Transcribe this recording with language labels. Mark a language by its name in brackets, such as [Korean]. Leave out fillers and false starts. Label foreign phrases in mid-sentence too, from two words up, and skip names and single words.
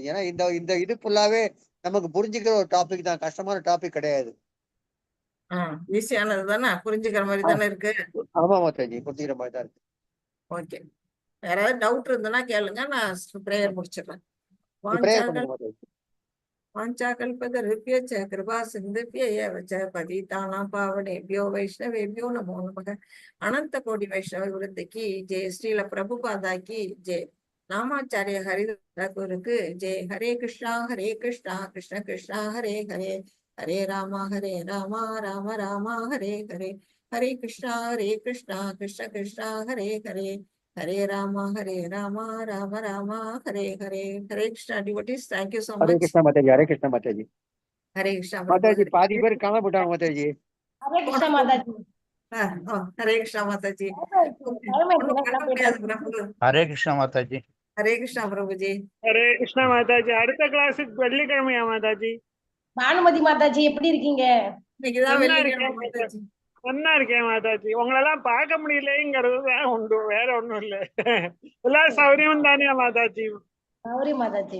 [Tamil] ஏன்னா இந்த இந்த இது ஃபுல்லாவே நமக்கு புரிஞ்சுக்கிற ஒரு டாபிக் தான், கஷ்டமான டாபிக் கிடையாது. ஈஸியானது தானே, புரிஞ்சுக்கிற மாதிரி தானே இருக்கு. ஆமா மாதாஜி, புரிஞ்சுக்கிற மாதிரி தான் இருக்கு. ஓகே, யாராவது டவுட் இருந்ததுன்னா கேளுங்க, நான் பிரேயர் முடிச்சிடுறேன். பிரேயர் பண்ணுங்க மாதாஜி. [Sanskrit] வாஞ்சாகல்பதருभ्यश्च कृपा सिन्धुभ्य एव च पतितानां पावनेभ्यो वैष्णवेभ्यो नमो नमः. [Hindi] अनंत कोटि वैष्णव वृंद की जय. श्रील प्रभुपादा की जय. नामाचार्य हरिदास गुरु की जय. हरे कृष्णा कृष्ण कृष्णा हरे हरे, हरे राम राम राम हरे हरे, हरे कृष्णा कृष्ण कृष्णा हरे हरे, हरे राम राम राम हरे हरे. हरे कृष्णा [English] devotees, thank you so [Tamil] ஹரே [English] much. [Tamil] கிருஷ்ணா மாதாஜி, ஹரே கிருஷ்ணா மாதாஜி. [Hindi] हरे कृष्णा [Tamil] மாதாஜி பாதி பேர் காண போட்டாங்க மாதாஜி. ஹரே கிருஷ்ணா மாதாஜி. [Hindi] हरे कृष्णा माता जी. [Tamil] ஹரே கிருஷ்ணா மாதாஜி. [Hindi] हरे कृष्णा प्रभु जी. [Tamil] ஹரே கிருஷ்ணா மாதாஜி. அடுத்த கிளாஸுக்கு வெள்ளிக்கிழமையா மாதாஜி? பானுமதி மாதாஜி எப்படி இருக்கீங்க? இன்னைக்குதான் நல்லா வெள்ளிக்கிழமை இருக்கேன் மாதாஜி. நல்லா இருக்கேன் மாதாஜி. உங்களெல்லாம் பார்க்க முடியலைங்கிறது தான் உண்டு, வேற ஒண்ணும் இல்ல. எல்லாம் சௌரியம் தானே மாதாஜி? சாரி மாதாஜி.